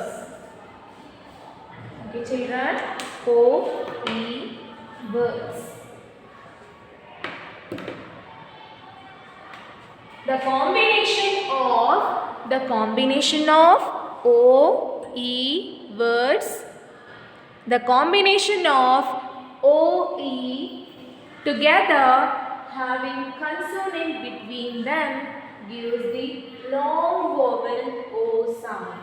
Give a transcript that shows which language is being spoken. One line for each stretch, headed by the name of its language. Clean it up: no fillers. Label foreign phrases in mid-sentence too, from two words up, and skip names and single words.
English: Okay, children. O-E words. The combination of O-E words. The combination of O-E together having consonant between them gives the long vowel O sound.